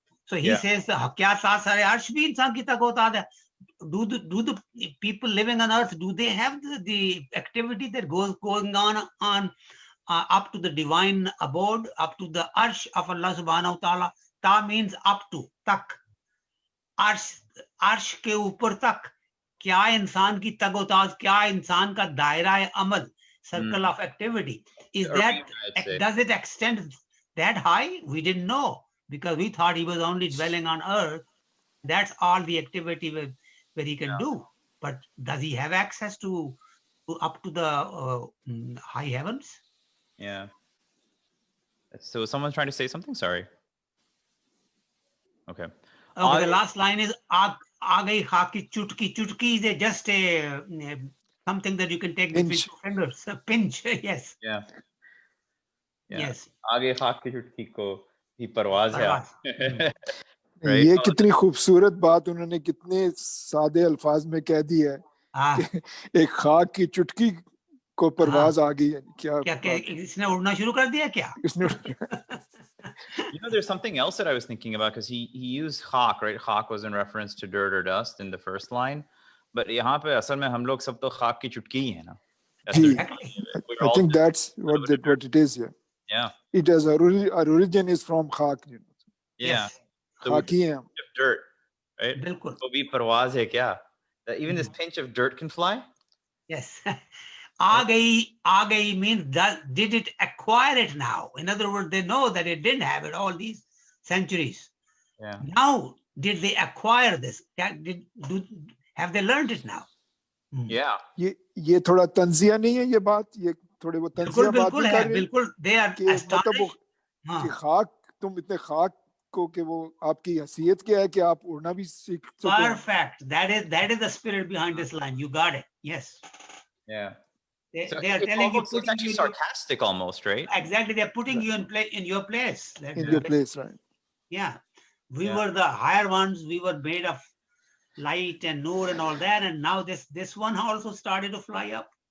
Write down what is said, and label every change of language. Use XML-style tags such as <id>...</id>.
<en>So he says,</en> <hi>kya tasare arsh bhi insan ki tagotaz hai?</hi> <en>Do the people living on earth, do they have the activity that going on up to the divine abode, up to the arsh of Allah subhanahu wa ta'ala? Ta means up to, tak.</en> <hi>अर्श के ऊपर तक क्या इंसान की तगोताज, क्या इंसान का दायरा अमल,</hi> <en>circle of activity, is that, does it extend that high? We didn't know, because we thought he was only dwelling on earth. That's all the activity where he can do. But does he have access to up to the high heavens? Yeah. So someone's trying to say something? Sorry. Okay. Okay, the last line is</en> <hi>aa gayi khaak ki chutki.</hi> <en>Chutki is just a something that you can take between two fingers. A pinch, yes. Yeah. Yes.</en> <hi>Aage khaak ki chutki ko hi parwaaz hai.</hi> <en>Right?</en> <hi>ये कितनी खूबसूरत बात उन्होंने कितने सादे अल्फाज में कह दी है कि एक खाक की चुटकी को परवाज आ गई है. क्या इसने उड़ना शुरू कर दिया क्या?</hi> <en>There's something else that I was thinking about, because he used khak, right? Khak was in reference to dirt or dust in the first line, but</en> <hi>यहाँ पे असल में हम लोग सब तो खाक की चुटकी ही है ना.</hi> <en>I think that's what it is here. Yeah. It has our origin is from khak. Yeah. Yes.</en> <hi>Khaki hai.</hi> <en>Dirt, right?</en> <hi>बिल्कुल. तो भी परवाज है क्या?</hi> <en>That even this pinch of dirt can fly? Yes.</en> <hi>आ गई</hi> <en>means did it acquire it now? In other words, they know that it didn't have it all these centuries. Yeah. Now, did they acquire this? Have they learned it now? Yeah.</en> <hi>ये थोड़ा तंजिया नहीं है ये बात, ये थोड़े वो तंजिया बात नहीं कर रहे.</hi> <en>बिल्कुल, they are astonished.</en> <hi>कि खाक, तुम इतने खाक को कि वो आपकी हैसियत क्या है कि आप उड़ना भी सीख सको.</hi> <en>Perfect. That is the spirit behind this line. You got it. Yes. Yeah. They are telling you, it's actually sarcastic almost, right? Exactly. They're putting you in your place. In your place, right? Yeah. We were the higher ones. We were made of light and noor and all that. And now this one also started to fly up.</en>